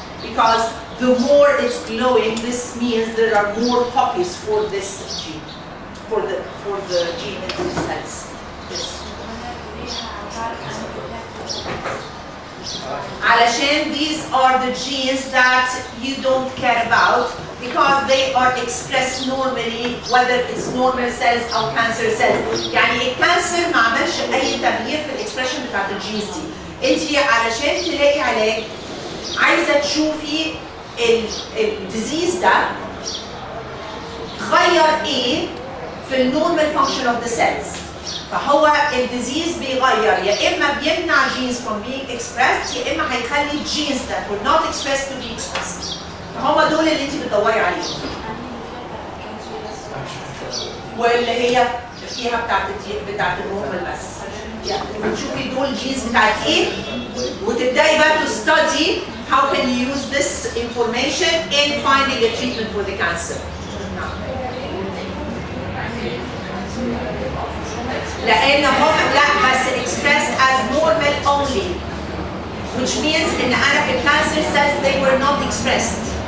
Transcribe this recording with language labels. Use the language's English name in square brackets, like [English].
[English] Because the more it's glowing, this means there are more copies for this gene, for the gene in the cells. Yes. [Arabic] Alashan, [English] these are the genes that you don't care about because they are expressed normally, whether it's normal cells or cancer cells. [Arabic] يعني الكانسر ما عملش أي تغيير في الإكسبريشن بتاعت الجينز دي. أنتِ علشان تلاقي علاج عايزة تشوفي الديزيز ده غير إيه في [English] النورمال function of the cells. [Arabic] فهو الديزيز بيغير يا اما بيمنع جينز [English] from being expressed [Arabic] يا اما هيخلي الجينز [English] that were not expressed to be expressed. [Arabic] فهم دول اللي انت بتدوري عليهم. واللي هي فيها بتاعت النورمال بس. يعني بتشوفي دول جينز بتاعت ايه وتبداي بقى [English] to study how can you use this information in finding a treatment for the cancer. [Arabic] لأن هم لا بس [English] expressed as normal only, which means [Arabic] إن أنا في [English] cancer cells they were not expressed.